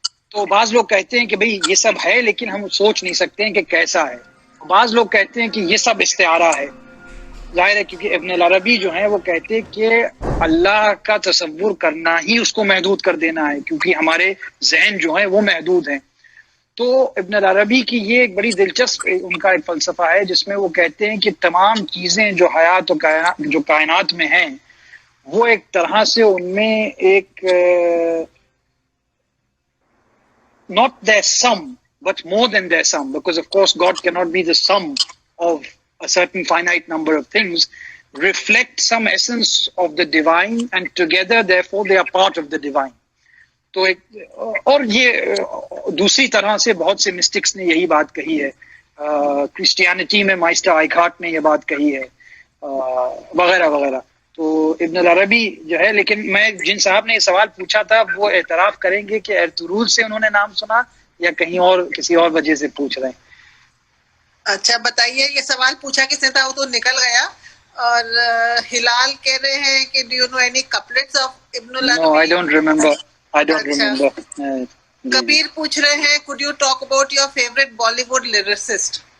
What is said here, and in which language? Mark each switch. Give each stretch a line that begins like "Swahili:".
Urdu: تو بعض لوگ کہتے ہیں کہ بھئی یہ سب ہے لیکن ہم سوچ نہیں سکتے ہیں کہ کیسا ہے. بعض لوگ کہتے ہیں کہ یہ سب استعارہ ہے. ظاہر ہے کیونکہ ابن العربی جو ہیں وہ کہتے ہیں کہ اللہ کا تصور کرنا ہی اس کو محدود کر دینا ہے، کیونکہ ہمارے ذہن جو ہیں وہ محدود ہیں. تو ابن العربی کی یہ ایک بڑی دلچسپ ان کا ایک فلسفہ ہے جس میں وہ کہتے ہیں کہ تمام چیزیں جو حیات و جو کائنات میں ہیں وہ ایک طرح سے ان میں ایک
English: not their sum but more than their sum, because of course God cannot be the sum of a certain finite number of things, reflect some essence of the divine
Urdu: and together therefore they are part of the divine. تو ایک اور یہ دوسری طرح سے بہت سے مسٹکس نے یہی بات کہی ہے، کرسچینٹی میں مائسٹر آئیکھارٹ نے یہ بات کہی ہے وغیرہ وغیرہ. تو ابن العربی جو ہے، لیکن میں جن صاحب نے یہ سوال پوچھا تھا وہ اعتراف کریں گے کہ ارطغرل سے انہوں نے نام سنا یا کہیں اور کسی اور وجہ سے پوچھ رہے ہیں. اچھا بتائیے، یہ سوال پوچھا کس نے تھا، وہ تو نکل گیا. اور ہلال کہہ رہے ہیں کہ
English: Do you know any couplets of Ibn Arabi? No, I don't remember.
Urdu: کبیر پوچھ رہے ہیں
English: could you talk about your favorite Bollywood lyricist؟